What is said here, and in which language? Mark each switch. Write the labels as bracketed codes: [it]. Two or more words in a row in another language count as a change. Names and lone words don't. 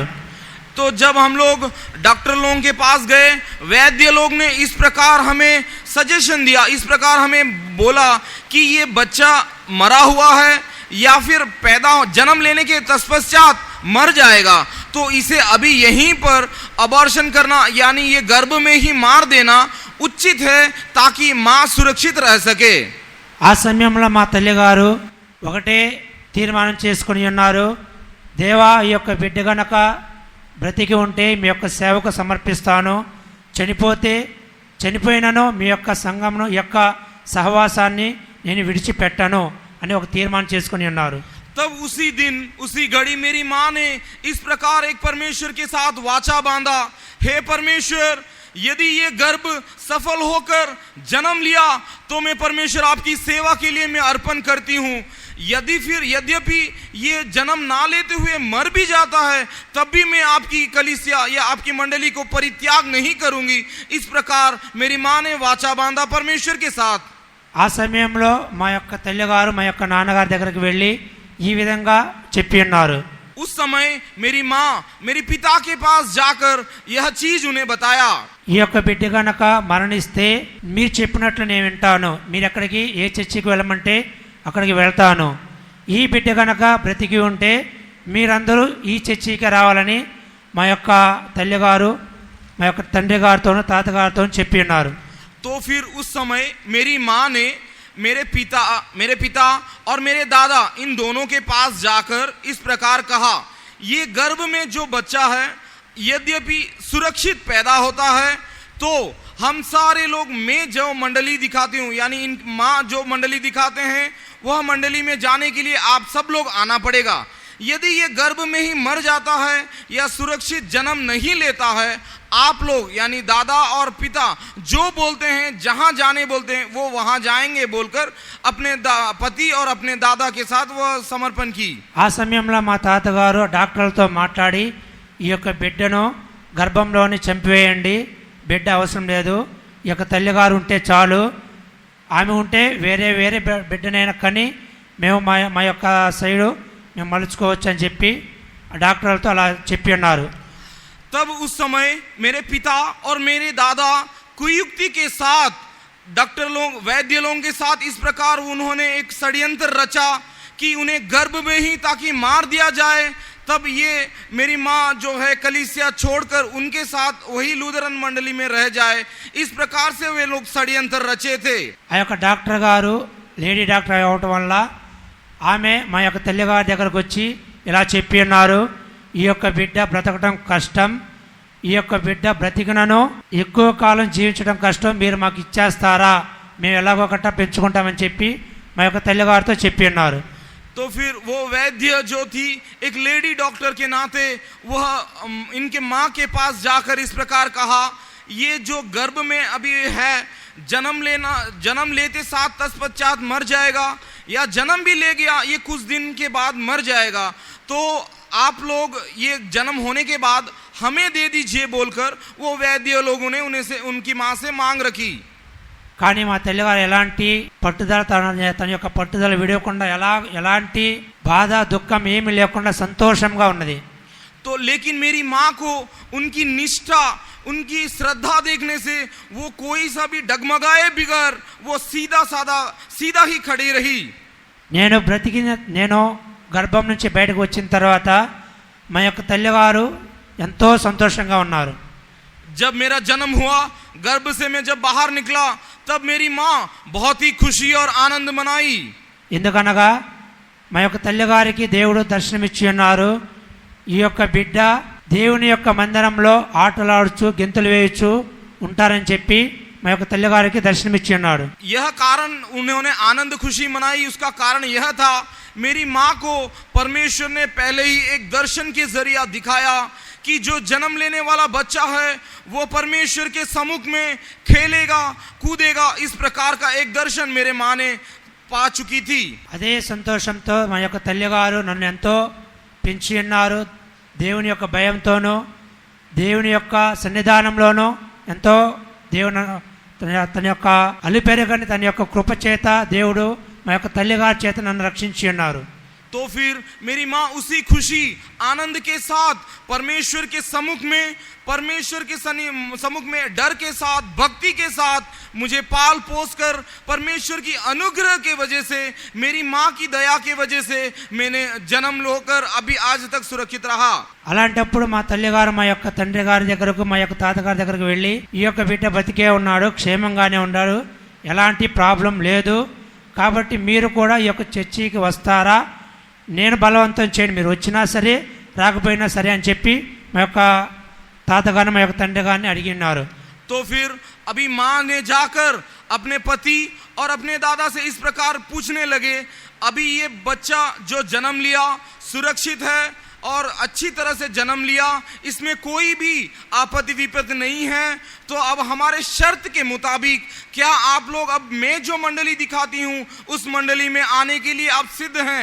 [hi] तो जब हम लोग डॉक्टर लोगों के पास गए, वैद्य लोग ने इस प्रकार हमें सजेशन दिया, इस प्रकार हमें बोला कि ये बच्चा मरा हुआ है या फिर जन्म लेने के तत्पश्चात मर जाएगा, तो इसे अभी यहीं पर अबॉर्शन करना, यानी ये गर्भ में ही मार देना उचित है ताकि माँ सुरक्षित रह सके. [te] ఆ సమయంలో మా తల్లిగారు ఒకటే తీర్మానం చేసుకుని ఉన్నారు, దేవా ఈ యొక్క బిడ్డ గనక బ్రతికి ఉంటే మీ యొక్క సేవకు సమర్పిస్తాను, చనిపోయినను మీ యొక్క సంఘమును యొక్క సహవాసాన్ని నేను విడిచిపెట్టను అని ఒక తీర్మానం చేసుకుని ఉన్నారు. [hi] तब उसी दिन उसी घड़ी मेरी माँ ने इस प्रकार एक परमेश्वर के साथ वाचा बांधा, हे परमेश्वर, यदि ये गर्भ सफल होकर जन्म लिया तो मैं परमेश्वर आपकी सेवा के लिए मैं अर्पण करती हूँ. यद्यपि ये जन्म ना लेते हुए मर भी जाता है तब भी मैं आपकी कलीसिया या आपकी मंडली को परित्याग नहीं करूंगी. इस प्रकार मेरी माँ ने वाचा बांधा परमेश्वर के साथ. [te] ఆ సమయంలో మా యొక్క తల్లిగారు మా యొక్క నాన్నగారి దగ్గరికి వెళ్ళి ఈ విధంగా చెప్పి ఉన్నారు. [hi] उस समय मेरी माँ मेरे पिता के पास जाकर यह चीज उन्हें बताया. [te] ఈ యొక్క బిడ్డ గనక మరణిస్తే మీరు చెప్పినట్లు నేను వింటాను, మీరు ఎక్కడికి ఏ చర్చికి వెళ్ళమంటే అక్కడికి వెళ్తాను. ఈ బిడ్డ గనక బ్రతికి ఉంటే మీరందరూ ఈ చర్చికి రావాలని మా యొక్క తల్లిగారు మా యొక్క తండ్రి గారితోనూ తాతగారితోనూ చెప్పి ఉన్నారు. [hi] तो फिर उस समय मेरी माँ ने मेरे पिता और मेरे दादा इन दोनों के पास जाकर इस प्रकार कहा, ये गर्भ में जो बच्चा है यद्यपि सुरक्षित पैदा होता है तो हम सारे लोग, मैं जो मंडली दिखाती हूँ यानी इन माँ जो मंडली दिखाते हैं वह मंडली में जाने के लिए आप सब लोग आना पड़ेगा. यदि ये गर्भ में ही मर जाता है या सुरक्षित जन्म नहीं लेता है, आप लोग यानी दादा और पिता जो बोलते हैं, जहां जाने बोलते हैं वो वहां जाएंगे बोलकर अपने पति और अपने दादा के साथ वह समर्पण की. [te] ఆ సమయంలో మా తాతగారు డాక్టర్లతో మాట్లాడి ఈ యొక్క బిడ్డను గర్భంలోని చంపివేయండి, బిడ్డ అవసరం లేదు, ఈ యొక్క తల్లిగారు ఉంటే చాలు, ఆమె ఉంటే వేరే వేరే బిడ్డనైనా కానీ మేము మా యొక్క సైడు మేము మలుచుకోవచ్చు అని చెప్పి డాక్టర్లతో అలా చెప్పి ఉన్నారు. [hi] तब उस समय मेरे पिता और मेरे दादा कुयुक्ति के साथ डॉक्टर लोग, वैद्य लोगों के साथ इस प्रकार उन्होंने एक षड्यंत्र रचा कि उन्हें गर्भ में ही ताकि मार दिया जाए. तब ये मेरी माँ जो है कलीसिया छोड़कर उनके साथ वही लूथरन मंडली में रह जाए, इस प्रकार से वे लोग षड्यंत्र रचे थे. [te] ఆ యొక్క డాక్టర్ గారు [en] lady doctor [te] అవ్వటం వల్ల ఆమె మా యొక్క తల్లిగారి దగ్గరకు వచ్చి ఇలా చెప్పి ఉన్నారు, ఈ యొక్క బిడ్డ బ్రతకడం కష్టం, ఈ యొక్క బిడ్డ బ్రతికినను ఎక్కువ కాలం జీవించడం కష్టం, మీరు మాకు ఇచ్చేస్తారా, మేము ఎలాగొకట పెంచుకుంటామని చెప్పి మా యొక్క తల్లిగారితో చెప్పి ఉన్నారు. [hi] तो फिर वो वैद्य जो थी एक [en] lady doctor [hi] के नाते वह इनके माँ के पास जाकर इस प्रकार कहा, ये जो गर्भ में अभी है जन्म लेते साथ तत्पश्चात मर जाएगा या जन्म भी ले गया ये कुछ दिन के बाद मर जाएगा, तो आप लोग ये जन्म होने के बाद हमें दे दीजिए बोलकर वो वैद्य लोगों ने उन्हें से उनकी माँ से मांग रखी. [te] కానీ మా తల్లిగారు ఎలాంటి పట్టుదల తన యొక్క పట్టుదల విడవకుండా ఎలాంటి బాధ దుఃఖం ఏమీ లేకుండా సంతోషంగా ఉన్నది. [hi] तो लेकिन मेरी माँ को उनकी निष्ठा उनकी श्रद्धा देखने से वो कोई सा भी डगमगाए बिगर वो सीधा ही खड़ी रही. [te] నేను గర్భం నుంచి బయటకు వచ్చిన తర్వాత మా యొక్క తల్లిగారు ఎంతో సంతోషంగా ఉన్నారు. [hi] जब मेरा जन्म हुआ, गर्भ से मैं जब बाहर निकला, तब मेरी माँ बहुत ही खुशी और आनंद मनाई. [te] ఎందుకనగా మా యొక్క తల్లిగారికి దేవుడు దర్శనమిచ్చి ఉన్నారు, ఈ యొక్క బిడ్డ దేవుని యొక్క మందిరంలో ఆటలాడుచు గెంతులు వేయచ్చు ఉంటారని చెప్పి మా యొక్క తల్లిగారికి దర్శనమిచ్చి ఉన్నాడు. [hi] यह कारण उन्होंने आनंद खुशी मनाई, उसका कारण यह था मेरी माँ को परमेश्वर ने पहले ही एक दर्शन के जरिया दिखाया कि जो जन्म लेने वाला बच्चा है वो परमेश्वर के सम्मुख में खेलेगा कूदेगा, इस प्रकार का एक दर्शन मेरे माँ ने पा चुकी थी. [te] అదే సంతోషంతో మా యొక్క తల్లిగారు నన్ను ఎంతో పెంచి ఉన్నారు. దేవుని యొక్క భయంతోనూ దేవుని యొక్క సన్నిధానంలోనూ ఎంతో దేవుని తన యొక్క అలుపెరగని తన యొక్క కృప చేత దేవుడు మా యొక్క తల్లిగారి చేత నన్ను రక్షించి ఉన్నారు. [hi] तो फिर मेरी माँ उसी खुशी आनंद के साथ परमेश्वर के सम्मुख में, परमेश्वर के सम्मुख में डर के साथ भक्ति के साथ मुझे पाल पोस कर परमेश्वर की अनुग्रह के वजह से, मेरी माँ की दया के वजह से मैंने जन्म लेकर अभी आज तक सुरक्षित रहा. [te] అలాంటప్పుడు మా తల్లిగారు మా యొక్క తండ్రి గారి దగ్గరకు మా యొక్క తాతగారి దగ్గరకు వెళ్ళి ఈ యొక్క బిడ్డ బతికే ఉన్నాడు, క్షేమంగానే ఉన్నాడు, ఎలాంటి ప్రాబ్లం లేదు, కాబట్టి మీరు కూడా ఈ యొక్క చర్చికి వస్తారా, నేను బలవంతం చేయండి, మీరు వచ్చినా సరే రాకపోయినా సరే అని చెప్పి మా యొక్క తాతగారిని మా యొక్క తండ్రి గారిని అడిగి ఉన్నారు. [hi] तो फिर अभी माँ ने जाकर अपने पति और अपने दादा से इस प्रकार पूछने लगे, अभी ये बच्चा जो जन्म लिया सुरक्षित है और अच्छी तरह से जन्म लिया, इसमें कोई भी आपत्ति विपत्ति नहीं है, तो अब हमारे शर्त के मुताबिक क्या आप लोग, अब मैं जो मंडली दिखाती हूँ उस मंडली में आने के लिए आप सिद्ध हैं?